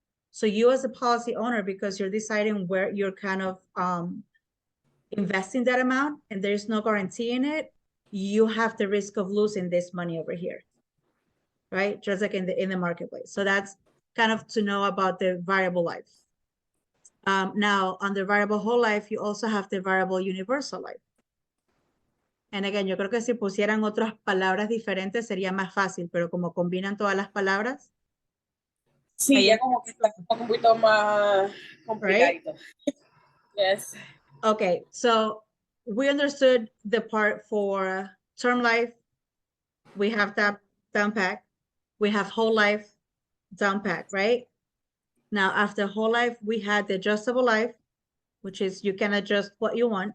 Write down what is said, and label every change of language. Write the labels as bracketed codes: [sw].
[en] So you as a policy owner, because you're deciding where you're kind of investing that amount and there's no guarantee in it, you have the risk of losing this money over here, right? Just like in the marketplace. So that's kind of to know about the variable life. Now, on the variable whole life, you also have the variable universal life. [es] And again, yo creo que si pusieran otras palabras diferentes sería más fácil, pero como combinan todas las palabras. Sí, ya como que está un poquito más complicadito. [en] Right? Yes. Okay, so we understood the part for term life. We have that down pack. We have whole life down pack, right? Now, after whole life, we had the adjustable life, which is you can adjust what you want.